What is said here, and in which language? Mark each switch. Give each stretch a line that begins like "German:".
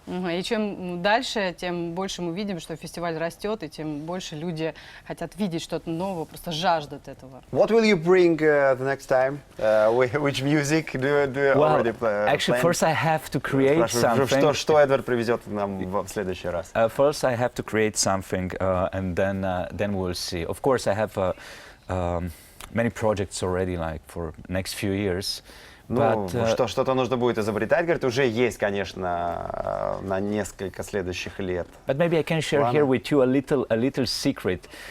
Russian: И чем дальше, тем больше мы видим, что фестиваль растет, и тем больше люди хотят видеть что-то новое, просто жаждут этого.
English: What will you bring the next time? Which music do you already plan? Actually, first I have to create something.
Russian: Что Эдвард привезет нам в следующий раз?
English: First I have to create something, and then we'll see. Of course, I have many projects already, like for next few years.
Russian: Ну, что-то нужно будет изобретать, говорит, уже есть, конечно, на несколько следующих лет.
English: But maybe I can share here with you a little secret.